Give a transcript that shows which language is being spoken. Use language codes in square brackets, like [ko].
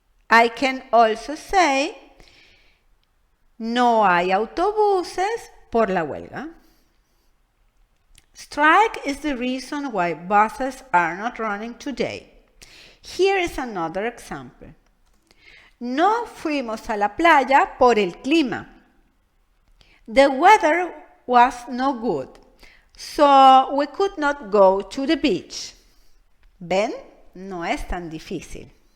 [en] I can also say, [es] no hay autobuses por la huelga. [en] Strike is the reason why buses are not running today. Here is another example. [es] No fuimos a la playa por el clima. [en] The weather was no good, so we could not go to the beach. [es] ¿Ven? No es tan difícil.